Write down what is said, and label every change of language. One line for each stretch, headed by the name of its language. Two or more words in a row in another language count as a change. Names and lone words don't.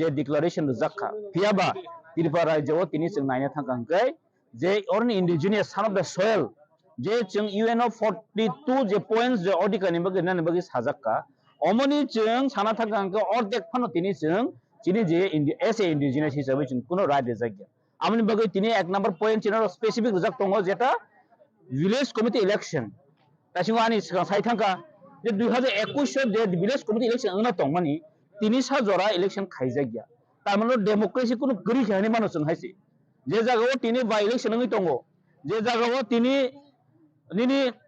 Kok Borok: डिक्लारेशन जाखा फियाबा त्रिपुरा राज्योआव तिनि जों नायनो थांखांखै जे अरनि
English: indigenous son of the soil
Kok Borok: जे जों यूएनओ 42 जे पॉइंट्स जे अधिकारनि बगै नानि बगै साजाक्का अमनि जों साना थांखांखै अर्धेक फानो तिनि जों चिनि जे एस ए इंडिजिनियस हिसाबै जों कुनो राइट जायगा आमनि बगै तिनि एक नंबर पॉइंट चिनो स्पेसिफिक जाक दङ जेटा
English: village committee election
Kok Borok: तासिङो आनि सिगां साइ थांखा जे 2021 जे
English: village committee election
Kok Borok: अंगना दं मानि तिनि सा जरा इलेक्शन खायजागिया तारमाने डेमोक्रेसी कुनो गरि खायनि मानो जों हायसि जे जागाव तिनि बा इलेक्शन नङै दङ जे जागाव तिनि निनि